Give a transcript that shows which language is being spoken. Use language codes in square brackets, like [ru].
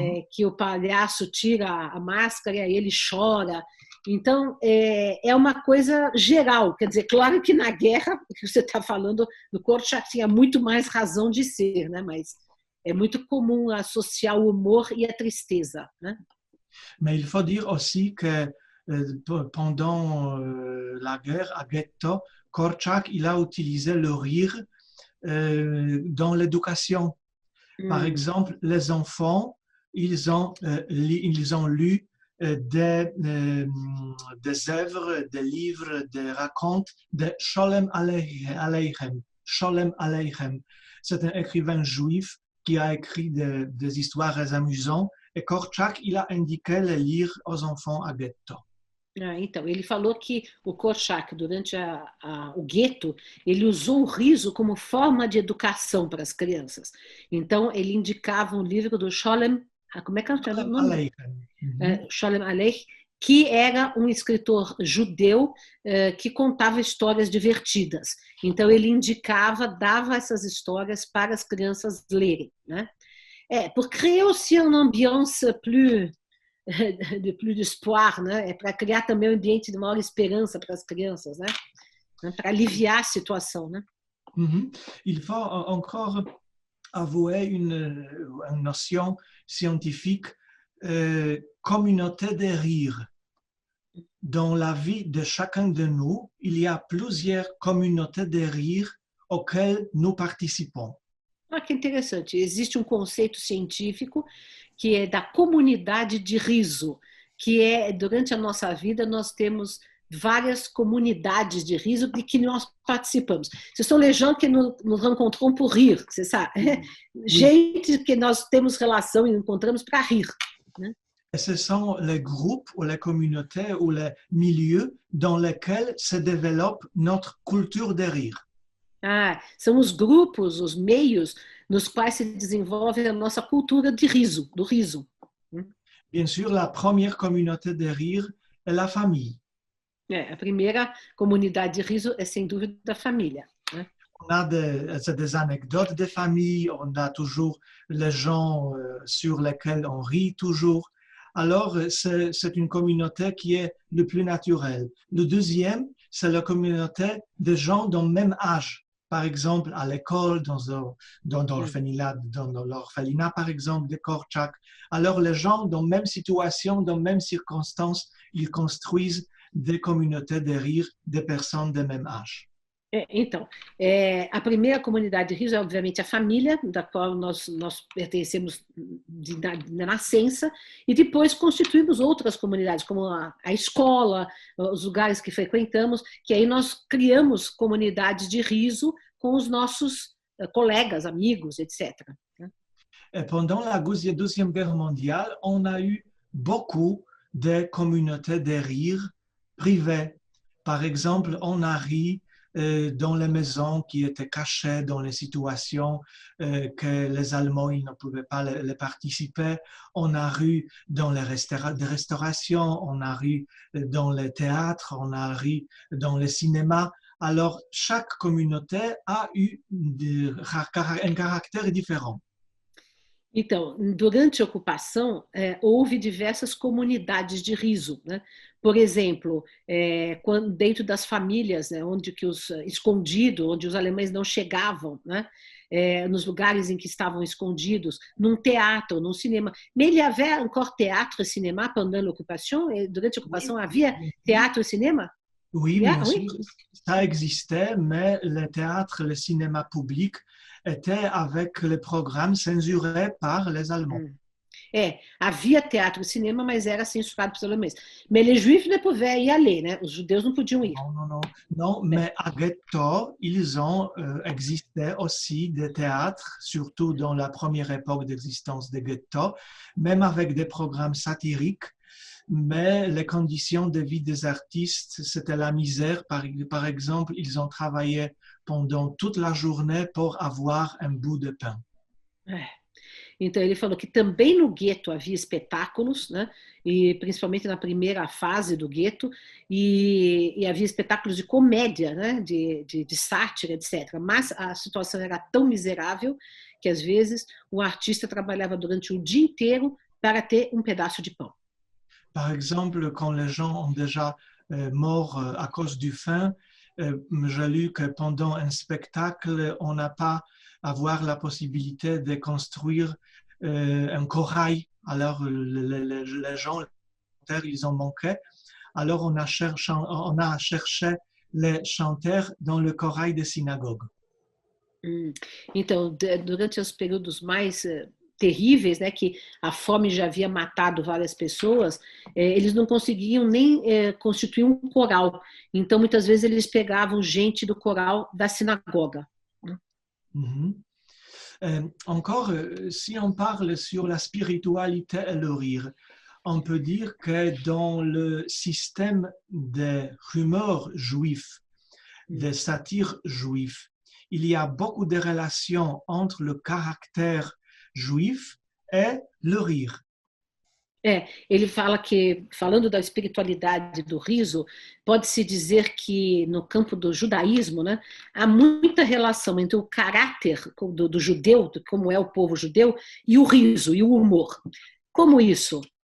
[pt] Que o palhaço tira a máscara e aí ele chora. Então, é uma coisa geral. Quer dizer, claro que na guerra, o que você está falando, no Korczak tinha muito mais razão de ser, né? Mas é muito comum associar o humor e a tristeza, né? [fr] Mais il faut dire aussi que pendant la guerre à Ghetto, Korczak, il a utilisé le rire dans l'éducation. Par exemple, les enfants, ils ont lu des œuvres, des livres, des racontes de Sholem Aleichem. Sholem Aleichem. C'est un écrivain juif qui a écrit des histoires amusantes et Korczak, il a indiqué les lire aux enfants à Ghetto. [pt] Então, ele falou que o Korczak, durante o gueto, ele usou o riso como forma de educação para as crianças. Então, ele indicava um livro do Sholem, como é que é o nome? Sholem Aleichem, que era um escritor judeu que contava histórias divertidas. Então, ele indicava, dava essas histórias para as crianças lerem, né? [fr] Pour créer aussi une ambiance plus d'espoir, né? [pt] Para criar também um ambiente de maior esperança para as crianças, né? Para aliviar a situação, né? [fr] Il faut encore avouer une notion scientifique, communauté de rire. Dans la vie de chacun de nous, il y a plusieurs communautés de rire auxquelles nous participons. [pt] Que interessante. Existe conceito científico que é da comunidade de riso, que durante a nossa vida nós temos várias comunidades de riso de que nós participamos. [fr] Ce sont les gens que nous rencontrons pour rire, c'est ça? [pt] Gente que nós temos relação e encontramos para rir, né? [fr] Et ce sont les groupes ou les communautés ou les milieux dans lesquels se développe notre culture de rire. [pt] São os grupos, os meios nos quais se desenvolve a nossa cultura de riso, do riso. [fr] Bien sûr, la première communauté de rire est la famille. [pt] A primeira comunidade de riso é, sem dúvida, da família, né? [fr] On a des anecdotes de famille, on a toujours les gens sur lesquels on rit toujours. Alors, c'est une communauté qui est le plus naturelle. Le deuxième, c'est la communauté de gens d'un même âge. par exemple, à l'école, dans l'orphelinat, par exemple, de Korczak. Alors, les gens, dans la même situation, dans les mêmes circonstances, ils construisent des communautés de rire de personnes de même âge. [pt] Então, a primeira comunidade de riso é, obviamente, a família, da qual nós pertencemos de nascença, e depois constituímos outras comunidades, como a escola, os lugares que frequentamos, que aí nós criamos comunidades de riso com os nossos colegas, amigos, etc. [fr] Et pendant la Deuxième Guerre mondiale, on a eu beaucoup de communautés de rire privées. Par exemple, on a ri dans les maisons qui étaient cachées, dans les situations que les Allemands ils ne pouvaient pas les participer. On a ri dans les restaurations, on a ri dans les théâtres, on a ri dans les cinémas. Alors, chaque communauté a eu un caractère différent. [pt] Então, durante a ocupação, houve diversas comunidades de riso, né? Por exemplo, dentro das famílias, né, onde os alemães não chegavam, né? Nos lugares em que estavam escondidos, num teatro, num cinema. [fr] Mais il y avait encore théâtre et cinéma pendant l'occupation? [pt] Durante a ocupação, havia teatro e cinema? [fr] Oui, bien sûr, ça existait, mais le théâtre, le cinéma public étaient avec les programmes censurés par les Allemands. [pt] Havia teatro e cinema, mas era censurado pelos alemães. [fr] Mais les juifs ne pouvaient y aller, né? [pt] Os judeus não podiam ir. [fr] Non, mais à Ghetto, ils ont existé aussi des théâtres, surtout dans la première époque d'existence des ghettos, même avec des programmes satiriques. Mais les conditions de vie des artistes, c'était la misère. Par exemple, ils ont travaillé pendant toute la journée pour avoir un bout de pain. [pt] Então, ele falou que também no gueto havia espetáculos, né? E principalmente na primeira fase do gueto, e havia espetáculos de comédia, né? de sátira, etc. Mas a situação era tão miserável que, às vezes, o artista trabalhava durante o dia inteiro para ter um pedaço de pão. [fr] Par exemple, quand les gens ont déjà mort à cause du faim, j'ai lu que pendant un spectacle, on n'a pas avoir la possibilité de construire un corail. Alors, les gens, ils ont manqué. Alors, on a cherché les chanteurs dans le corail de synagogue. [pt] Então, durante os períodos mais terríveis, né, que a fome já havia matado várias pessoas, eles não conseguiam nem constituir um coral. Então, muitas vezes, eles pegavam gente do coral da sinagoga. [fr] Encore, si on parle sur la spiritualité et le rire, on peut dire que dans le système des rumeurs juifs, des satires juifs, il y a beaucoup de relations entre le caractère juif et le rire. [pt] Ele fala que, falando da espiritualidade do riso, pode-se dizer que no campo do judaísmo, né, há muita relação entre o caráter do judeu, de como é o povo judeu, e o riso, e o humor. Como isso?